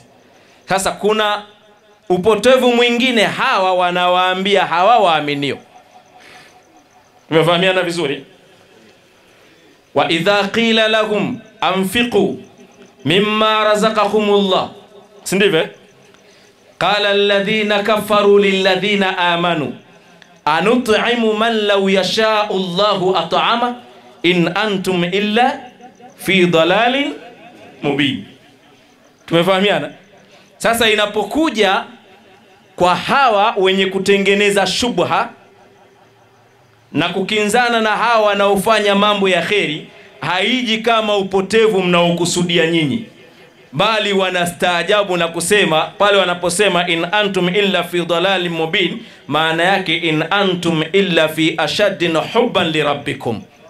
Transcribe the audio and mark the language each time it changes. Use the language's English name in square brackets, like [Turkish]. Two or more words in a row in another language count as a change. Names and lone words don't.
[Swahili] Sasa kuna upotevu mwingine hawa wanawaambia hawa waaminio. Tumefahamiana vizuri? [Arabic] وإذا قيل لهم أنفقوا مما رزقكم الله, [Swahili] si ndivyo? [Arabic] قال الذين كفروا للذين آمنوا أنطعم من لو يشاء الله أطعمه إن أنتم إلا في ضلال مبين. [Swahili] Tumefahamiana? Sasa inapokuja kwa hawa wenye kutengeneza shubha na kukinzana na hawa wanaofanya mambo ya kheri, haiji kama upotevu mnaokusudia nyinyi, bali wanastaajabu na kusema pale wanaposema [Arabic] إن أنتم إلا في ضلال مبين, [Swahili] maana yake [Arabic] إن أنتم إلا في أشد حبا لربكم,